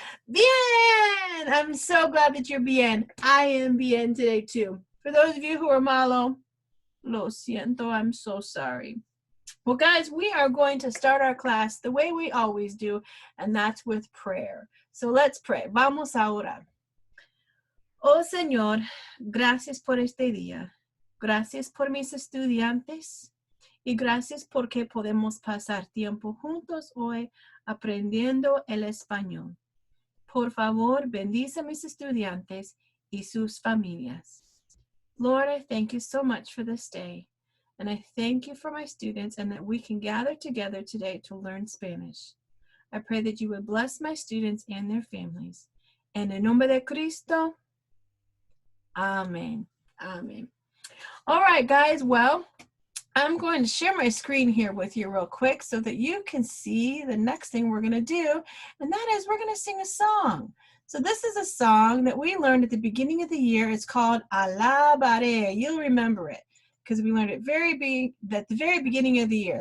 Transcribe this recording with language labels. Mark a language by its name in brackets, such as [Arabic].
[English] Bien! I'm so glad that you're bien. I am bien today too. For those of you who are malo, [Spanish] lo siento, [English] I'm so sorry. Well, guys, we are going to start our class the way we always do, and that's with prayer. So let's pray. [Spanish] Vamos a orar. Oh, Señor, gracias por este día. Gracias por mis estudiantes y gracias porque podemos pasar tiempo juntos hoy aprendiendo el español. Por favor, bendice a mis estudiantes y sus familias. [English] Lord, I thank you so much for this day. And I thank you for my students and that we can gather together today to learn Spanish. I pray that you would bless my students and their families. [Spanish] En el nombre de Cristo, Amen. [English] Amen. All right, guys. Well, I'm going to share my screen here with you real quick so that you can see the next thing we're going to do. And that is we're going to sing a song. So this is a song that we learned at the beginning of the year. It's called Alabare. You'll remember it because we learned it at the very beginning of the year.